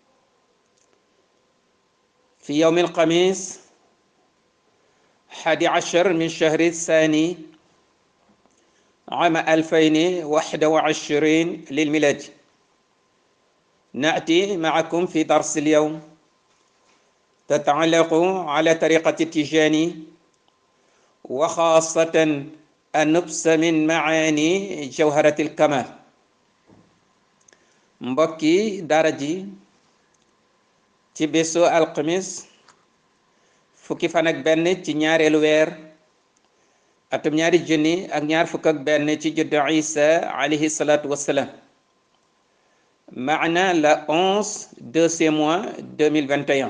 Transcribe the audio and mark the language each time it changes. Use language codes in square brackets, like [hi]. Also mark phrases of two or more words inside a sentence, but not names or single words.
[ar] في يوم الخميس 11 من شهر الثاني عام 2021 للميلاد، نأتي معكم في درس اليوم تتعلق على طريقة التيجاني، وخاصة النبذ من معاني جوهرة الكمال. [wo] mbokki daara ji ci bésu alxamis fukki fan ak benn ci ñaareelu weer atum ñaari junni ak ñaar fukk ak benn ci juddu Isa [ar] عليه الصلاة والسلام, [wo] maana la 11 [fr] deuxième mois [wo] 2021.